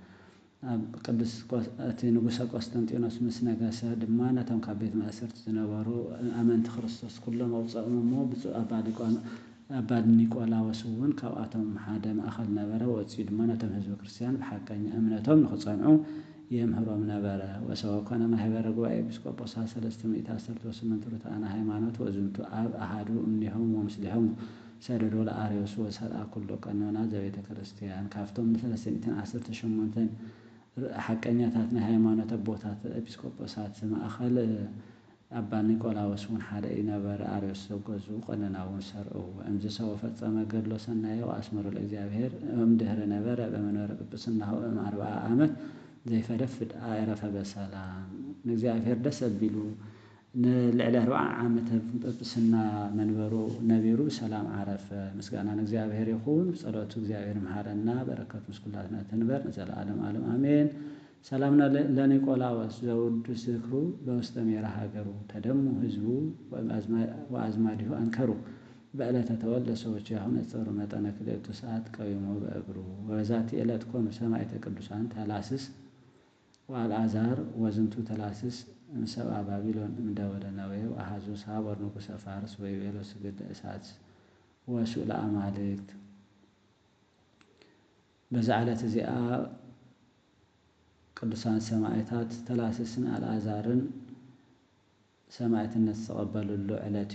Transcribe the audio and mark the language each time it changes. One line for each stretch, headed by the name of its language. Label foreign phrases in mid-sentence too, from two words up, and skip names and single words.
Tigrinya: ቅዱስ እቲ ንጉሰ ቆስጠንጢኖስ ምስ ነገሰ ድማ ነቶም ካብ ቤት ማእሰርቲ ዝነበሩ ኣመንቲ ክርስቶስ ኩሎም ኣውፅኦም እሞ ብፁዕ አባ ኒቆላዎስ እውን ካብኣቶም ሓደ ማእኸል ነበረ። ወፂኡ ድማ ነቶም ህዝቢ ክርስቲያን ብሓቀኛ እምነቶም ንኽጸንዑ የምህሮም ነበረ።
Geez: ወሰወ ኮነ ማሕበረ ጉባኤ ኤጲስቆጶሳት 318 ርቱዓነ ሃይማኖት ወዝንቱ ኣብ አሃዱ እምኔሆም ወምስሌሆም ሰደዶ ለአርዮስ ወሰርአ ኩሎ ቀኖና ዘቤተ ክርስቲያን
Tigrinya: ካብቶም 318 ሓቀኛታት ናይ ሃይማኖት ኣቦታት ኤጲስቆጶሳት ማእኸል አባ ኒቆላዎስ እውን ሓደ ነበረ። አርዮስ ዘገዙ ቀኖና እውን ሰርዑ።
Geez: እምዝ ሰው ፈጸመ ገድሎ ሰናየ ወአስመሮ ለእግዚአብሔር እምድኅረ ነበረ በመንበረ ጵጵስናሁ 40 ዓመት ዘይፈደፍድ አዕረፈ በሰላም።
Tigrinya: ንእግዚአብሔር ደስ አቢሉ ንልዕሊ 40 ዓመት ጵጵስና መንበሩ ነቢሩ ሰላም ዓረፈ። ምስጋና ንእግዚአብሔር ይኹን። ጸሎቱ እግዚአብሔር መሐረና በረከቱ ምስኩላትና ትንበር ለዘለዓለም ዓለም አሜን።
Geez: ሰላም ለኒቆላዎስ ዘውዱስ ዝክሩ በውስተ ሜራ ሀገሩ ተደሙ ህዝቡ ወአዝማዲሁ አንከሩ በዕለተ ተወልደ ሰዎች ያሁን ጸሩ መጠነ ክልኤቱ ሰዓት ቀዊሞ በእግሩ ወበዛቲ ዕለት ኮኑ ሰማዕተ ቅዱሳን ተላስስ ወአልዓዛር ወዝንቱ ተላስስ እምሰብአ ባቢሎን እምደወለ ነዌው አሃዙ ሳቦር ንጉሰ ፋርስ ወይቤሎ ስግደ እሳት ወሱእ ለአማልክት።
Tigrinya: በዛ ዕለት እዚኣ ቅዱሳን ሰማዕታት ተላስስን አልዓዛርን ሰማዕትነት ዝተቐበሉሉ ዕለት